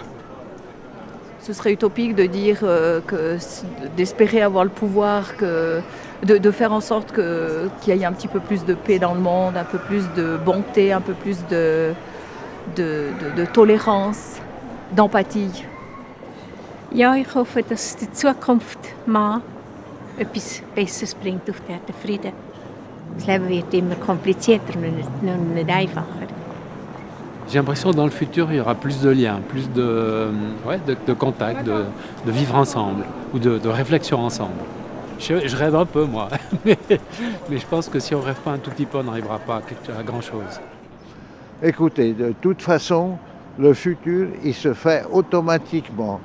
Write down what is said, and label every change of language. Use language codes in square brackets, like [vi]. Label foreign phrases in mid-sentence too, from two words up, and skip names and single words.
[fr] Ce serait utopique de dire d'espérer avoir le pouvoir, de faire en sorte qu'il y ait un petit peu plus de paix dans le monde, un peu plus de bonté, un peu plus de tolérance, d'empathie. [de] Ja, ich hoffe, dass die Zukunft mal etwas Besseres bringt auf der Erde, Frieden. Das Leben wird immer komplizierter und nicht einfacher. [fr] J'ai l'impression que dans le futur, il y aura plus de liens, plus de contacts, de vivre ensemble ou de réflexion ensemble. Je rêve un peu, moi, mais je pense que si on ne rêve pas un tout petit peu, on n'arrivera pas à grand-chose. Écoutez, de toute façon, le futur, il se fait automatiquement.